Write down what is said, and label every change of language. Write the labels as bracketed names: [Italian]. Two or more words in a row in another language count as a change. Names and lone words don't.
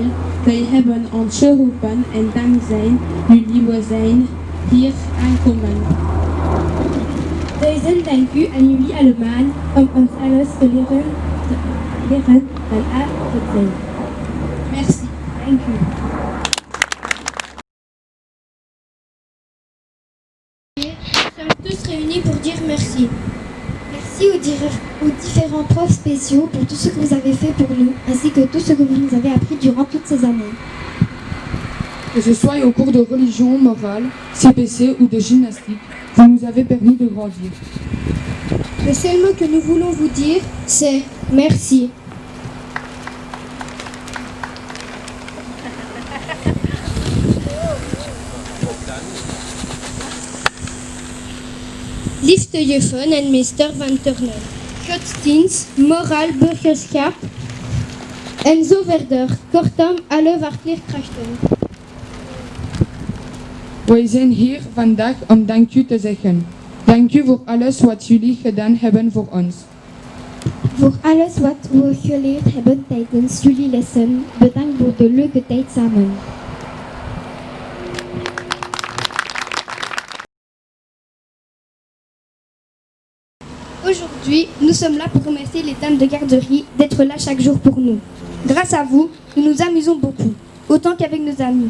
[Dutch] Zij hebben ons geholpen en dankzij jullie we zijn hier aangekomen. Duizend dank u aan jullie allemaal om ons alles te leren van A tot Z. [French] Merci. [Dutch] Dank u. [French] Nous sommes tous réunis pour dire merci. Merci aux différents profs spéciaux pour tout ce que vous avez fait pour nous, ainsi que tout ce que vous nous avez appris durant toutes ces années. Que ce soit au cours de religion, morale, CPC ou de gymnastique, vous nous avez permis de grandir. Le seul mot que nous voulons vous dire, c'est merci. [Dutch] Liefste juffen en meester van Turnen, godsdienst, moraal, burgerschap en zo verder. Kortom, alle leerkrachten. Wij zijn hier vandaag om dank u te zeggen. Dank u voor alles wat jullie gedaan hebben voor ons. Voor alles wat we geleerd hebben tijdens jullie lessen. Bedankt voor de leuke tijd samen. [French] Aujourd'hui, nous sommes là pour remercier les dames de garderie d'être là chaque jour pour nous. Grâce à vous, nous nous amusons beaucoup, autant qu'avec nos amis.